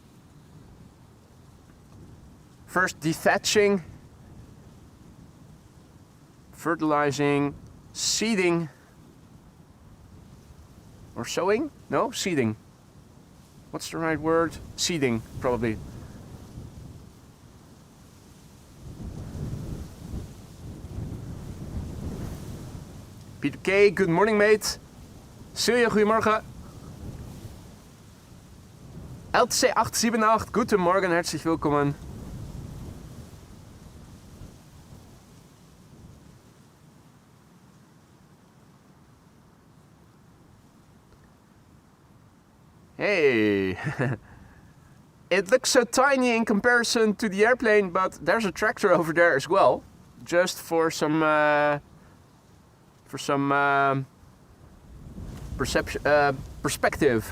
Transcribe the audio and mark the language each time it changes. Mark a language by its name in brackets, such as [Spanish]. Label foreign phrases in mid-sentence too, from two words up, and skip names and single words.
[English] First dethatching, fertilizing, seeding, or sowing? No, seeding. What's the right word? Seeding, probably. Peter K, good morning mate. [Dutch] Silja, goedemorgen. [German] LTC 878, guten Morgen, herzlich willkommen. [English] Hey, it looks so tiny in comparison to the airplane, but there's a tractor over there as well, just for some perspective.